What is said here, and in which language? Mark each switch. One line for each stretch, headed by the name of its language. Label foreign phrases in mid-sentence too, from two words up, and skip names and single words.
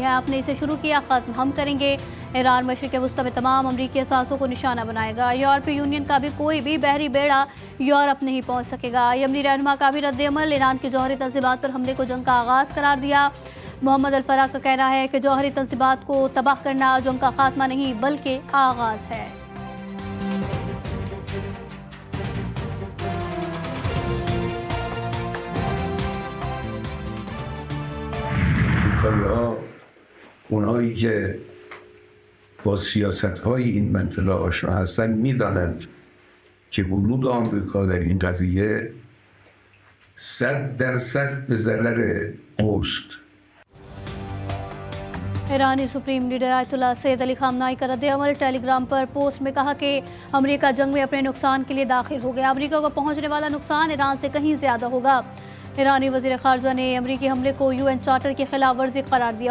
Hindi: आपने इसे शुरू किया, खत्म हम करेंगे। ईरान मशरिक़ वस्ता में तमाम अमरीकी असासों को निशाना बनाएगा। यूरोपीय यूनियन का भी कोई भी बहरी बेड़ा यूरोप नहीं पहुँच सकेगा। यमनी रहनुमा का भी रद्द-ए-अमल। ईरान की जौहरी तंसीबात पर हमले को जंग का आगाज़ करार दिया। मोहम्मद अल-फराह का कहना है कि जौहरी तंसीबात को तबाह करना जंग का खात्मा नहीं बल्कि आगाज़ है।
Persian: اونایی که با سیاست‌های این منطقه آشنا هستن میدانند که ورود آمریکا در این قضیه 100% به ضرر اوست.
Hindi: ईरानी सुप्रीम लीडर आयतुल्लाह सैयद अली खामनाई का रद्द-ए-अमल। टेलीग्राम पर पोस्ट में कहा कि अमेरिका जंग में अपने नुकसान के लिए दाखिल हो गया। अमेरिका को पहुंचने वाला नुकसान ईरान से कहीं ज़्यादा होगा। ईरानी वज़ीर ख़ारजा ने अमरीकी हमले को UN चार्टर की खिलाफ वर्जी करार दिया।